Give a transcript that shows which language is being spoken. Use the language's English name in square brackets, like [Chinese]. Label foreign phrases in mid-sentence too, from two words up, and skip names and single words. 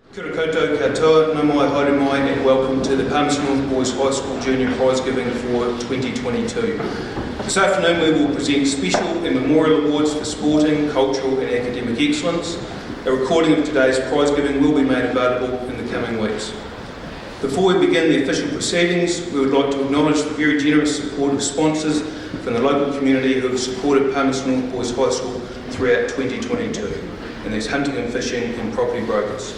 [Māori] Kia ora koutou katoa, nā mai haere mai, [English] and welcome to the Palmerston North Boys High School Junior Prizegiving for 2022. This afternoon we will present special and memorial awards for sporting, cultural and academic excellence. A recording of today's prizegiving will be made available in the coming weeks. Before we begin the official proceedings, we would like to acknowledge the very generous support of sponsors from the local community who have supported Palmerston North Boys High School throughout 2022, and these hunting and fishing and property brokers.